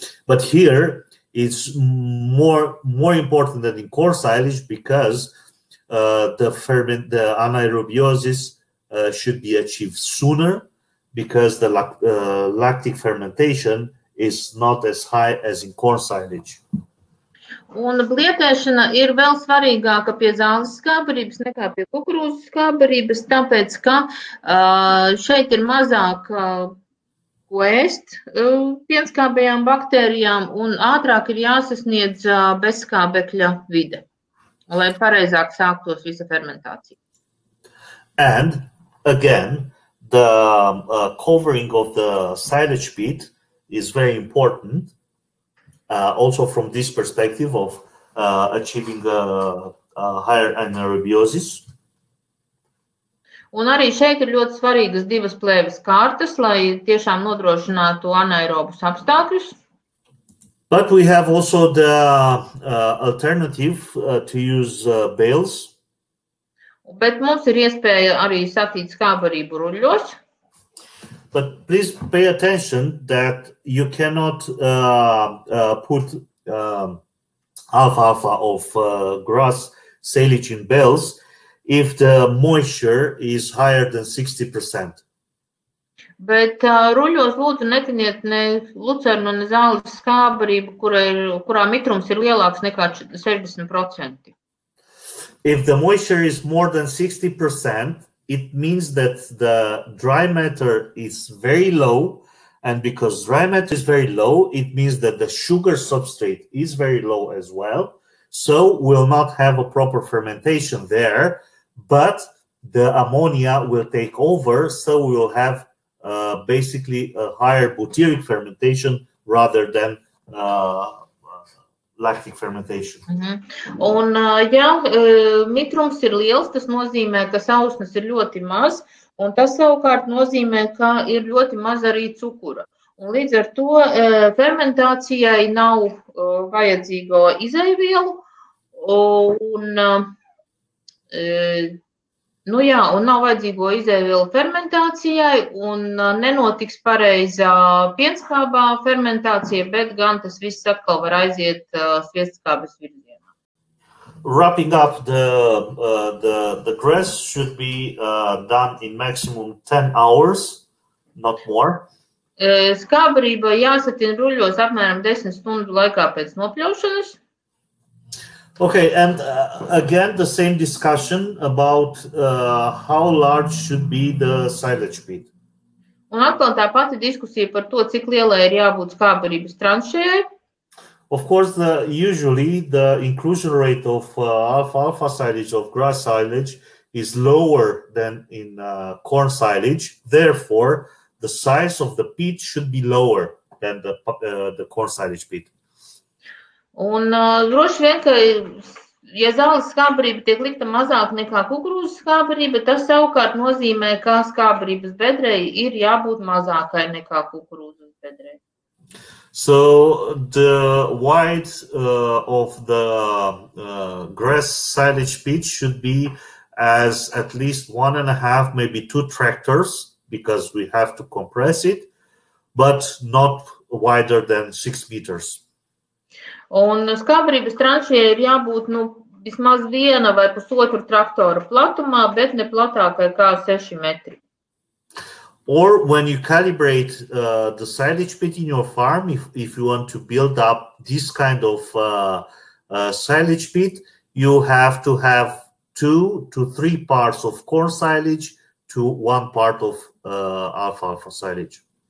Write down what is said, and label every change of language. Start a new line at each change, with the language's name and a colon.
English: But here, it's more important than in corn silage because the anaerobiosis should be achieved sooner because the lactic fermentation is not as high as in corn silage.
Latvian: Un blietēšana ir vēl svarīgāka pie zāles skābbarības nekā pie kukurūzas skābbarības, tāpēc, ka šeit ir mazāk ko ēst pienskābajām baktērijām un ātrāk ir jāsasniedz bezskābekļa vide, lai pareizāk sāktos visa fermentācija.
English: And again, the covering of the silage pit is very important. Also from this perspective of achieving higher anaerobiosis.
Latvian: Un arī šeit ir ļoti svarīgas divas plēves kārtas, lai tiešām nodrošinātu anaerobus apstākļus.
English: But we have also the alternative to use bales.
Latvian: Bet mums ir iespēja arī satīt skābbarību ruļļos.
English: But please pay attention that you cannot put alfalfa of grass silage in bales if the moisture is higher than 60%.
Latvian: Bet ruļļos lūdzu netiniet ne lucernu, ne zāles skābbarību, kurā mitrums ir lielāks nekā 60%.
English: If the moisture is more than 60%, it means that the dry matter is very low, and because dry matter is very low, it means that the sugar substrate is very low as well. So we'll not have a proper fermentation there, but the ammonia will take over, so we will have basically a higher butyric fermentation rather than lactic fermentation.
Latvian: Un, ja mitrums ir liels, tas nozīmē, ka sausnes ir ļoti maz, un tas savukārt nozīmē, ka ir ļoti maz arī cukura. Un līdz ar to fermentācijai nav vajadzīgo izejvielu, un nav vajadzīgo izejvielu fermentācijai, un nenotiks pareizā pienskābā fermentācija, bet gan tas viss atkal var aiziet sviestskābes virzienā.
English: Wrapping up, the grass should be done in maximum 10 hours, not more.
Latvian: Skābbarība jāsatina ruļļos apmēram 10 stundu laikā pēc nopļaušanas.
English: Okay, and again, the same discussion about how large should be the silage pit.
Latvian: Un atkal tā pati diskusija par to, cik lielai ir jābūt skābbarības tranšejai.
English: Of course, usually the inclusion rate of alfalfa silage, of grass silage, is lower than in corn silage. Therefore, the size of the pit should be lower than the corn silage pit.
Latvian: Un droši vien, ka, ja zāles skābbarība tiek likta mazāk nekā kukurūzas skābbarība, tas savukārt nozīmē, ka skābbarības bedrei ir jābūt mazākai nekā kukurūzas bedrei.
English: So the width of the grass silage pit should be as at least 1.5, maybe 2 tractors, because we have to compress it, but not wider than 6 meters.
Latvian: Un skābbarības tranšejai ir jābūt vismaz 1 vai 1,5 traktora platumā, bet ne platākai kā 6 metri.
English: Or when you calibrate the silage pit in your farm, if you want to build up this kind of silage pit, you have to have 2 to 3 parts of corn silage to 1 part of alfalfa silage.